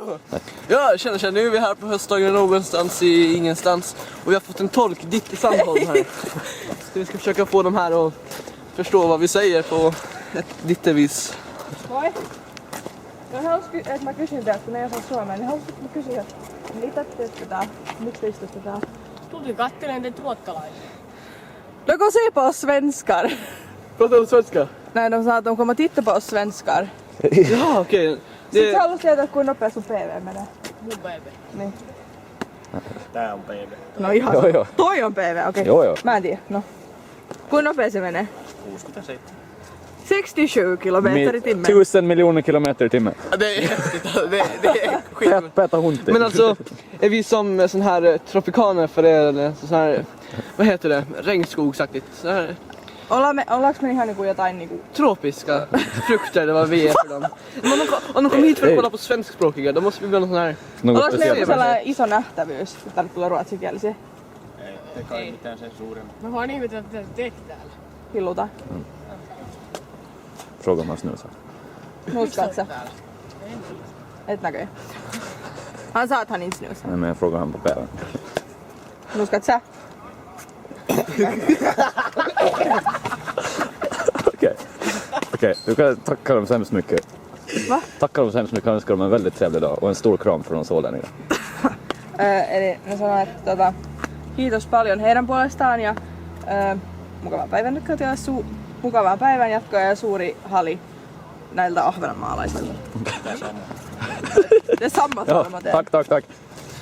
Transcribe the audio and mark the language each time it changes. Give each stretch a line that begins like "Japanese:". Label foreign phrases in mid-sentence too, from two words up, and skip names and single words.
Swedish: Ja, känner, nu är vi här på höstdagen någonstans i ingenstans. Och vi har fått en tolk, Ditte Sandholm här. Så vi ska försöka få dem här att förstå vad vi säger på ett Dittevis.
Finnish: Moi. No haluaisin, että mä kysyn teiltä, kun ei osaa suomea, niin haluaisin, että mä kysyn, että mitä te teette täällä? Miksi te istutte täällä? Tulin kattelen teitä ruottalaisia.
Swedish: De går se på oss svenskar. Pratar du svenska? Nej, de sa att de kommer titta på oss svenskar. Ja, okej.
Finnish: Sitten haluaisin tietää, kuinka nopea sun PV menee. Mun päivä. Niin. Tää on PV. No ihan. Joo. Toi on PV, okei. Joo. Mä en tiedä, no. Kuinka nopea se menee? 67.
Swedish: 67 kilometer i timmen. 1000 miljoner kilometer i timmen. Ja, det är häftigt. Det är skit.
Finnish: Päätä hunti.
Swedish: Men alltså, är vi som sån här tropikaner för er eller sån här, vad heter det, regnskogsaktigt? Så här
Finnish: Ollaanko me ihan niinku jotain niinku...
Swedish: tropiska frukter eller vad vi är för dem. Men om de kommer hit för att kolla på svenskspråkiga, då måste vi väl någon sån här...
Finnish: Ollaanko meillä sellainen iso nähtävyys, kun tänne tulee ruotsikielisiä? Ei kai mitään sen suuremmin. Mä vaan ihmetellä, mitä te teette täällä. Hilluta.
Swedish: Fråga om han snusar.
Finnish: Nuskaat sä? Et näköjään.
Swedish: Han sa att han inte snusar. Nej, men jag frågar han på päivän.
Finnish: Nuskaat sä?
Swedish: Okej, du kan tacka dem så hemskt mycket. Va? Tacka dem så hemskt mycket, jag önskar dem en väldigt trevlig dag och en stor kram från oss ålänningar.
Finnish: Eli ne sanoo, että kiitos paljon heidän puolestaan ja mukavaa päivänjatkoa ja mukavaa päivänjatkoa ja suuri hali näiltä ahvenanmaalaisilta.
Swedish: Det är samma Ja, tal. tack.